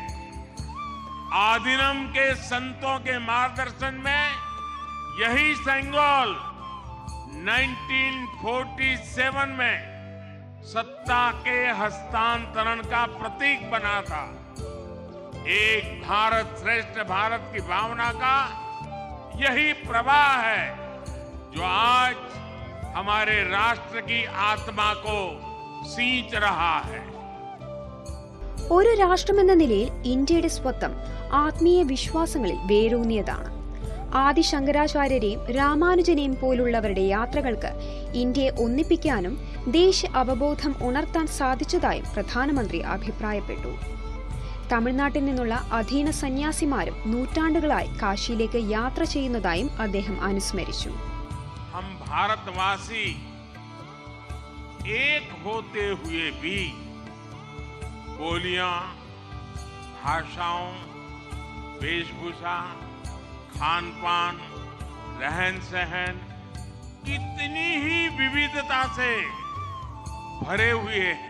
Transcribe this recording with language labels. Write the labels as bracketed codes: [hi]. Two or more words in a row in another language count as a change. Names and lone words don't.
[hi] आदिनम के संतों के मार्गदर्शन में यही सेंगोल 1947 में सत्ता के हस्तांतरण का प्रतीक बना था. एक भारत श्रेष्ठ भारत की भावना का यही प्रवाह है जो आज हमारे राष्ट्र की आत्मा को सींच रहा है. [ml] ഒരു രാഷ്ട്രമെന്ന നിലയിൽ ഇന്ത്യയുടെ സ്വത്വം ആത്മീയ വിശ്വാസങ്ങളിൽ വേരൂന്നിയതാണ്. ആദി ശങ്കരാചാര്യരെയും രാമാനുജനെയും പോലുള്ളവരുടെ യാത്രകൾക്ക് ഇന്ത്യയെ ഒന്നിപ്പിക്കാനും ദേശീയ അവബോധം ഉണർത്താൻ സാധിച്ചതായും പ്രധാനമന്ത്രി അഭിപ്രായപ്പെട്ടു. തമിഴ്നാട്ടിൽ നിന്നുള്ള അധീന സന്യാസിമാരും നൂറ്റാണ്ടുകളായി കാശിയിലേക്ക് യാത്ര ചെയ്യുന്നതായും അദ്ദേഹം അനുസ്മരിച്ചു. [hi] हम भारतवासी एक होते हुए भी बोलियां, भाषाओं, वेशभूषा, खान पान, रहन सहन कितनी ही विविधता से भरे हुए हैं.